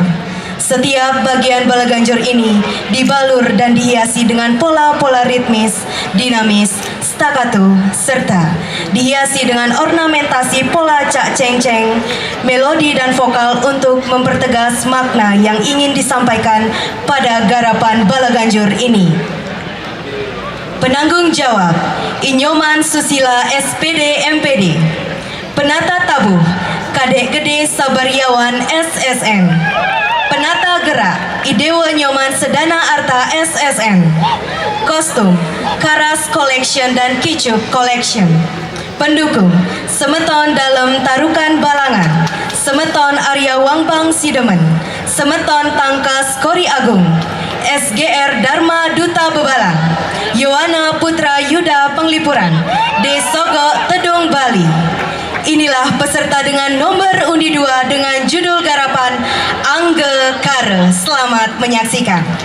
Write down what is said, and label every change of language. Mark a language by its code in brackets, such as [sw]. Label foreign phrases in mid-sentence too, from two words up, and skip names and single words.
[id] Setiap bagian Balaganjur ini dibalur dan dihiasi dengan pola-pola ritmis, dinamis, staccato, serta dihiasi dengan ornamentasi pola cak ceng-ceng, melodi dan vokal untuk mempertegas makna yang ingin disampaikan pada garapan Balaganjur ini. Penanggung jawab, Inyoman Susila SPD MPD. Penata tabuh, Kadek Gede Sabariawan SSN. Penata gerak, Idewa Nyoman Sedana Arta SSN. Kostum, Karas Collection dan Kicuk Collection. Pendukung, Semeton Dalam Tarukan Balangan, Semeton Arya Wangbang Sidemen, Semeton Tangkas Kori Agung, SGR Dharma Duta Bebalang, Yohana Putra Yuda Penglipuran, Desogo Tedung Bali. Inilah peserta dengan nomor undi 2 dengan judul garapan Angga Karu. Selamat menyaksikan.